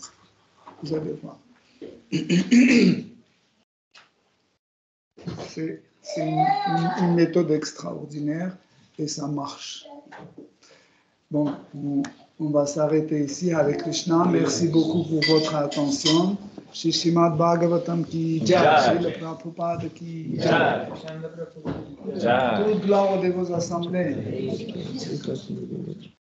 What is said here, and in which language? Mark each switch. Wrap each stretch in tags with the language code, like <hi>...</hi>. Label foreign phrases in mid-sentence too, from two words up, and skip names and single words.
<fr>Vous allez voir. C'est C'est une méthode extraordinaire et ça marche. Bon, on va s'arrêter ici avec Krishna. Merci beaucoup pour votre attention.</fr> <hi>Shri Srimad Bhagavatam ki jai, Srila Prabhupada ki jai.</hi> <fr>Toute gloire de vos assemblées.</fr>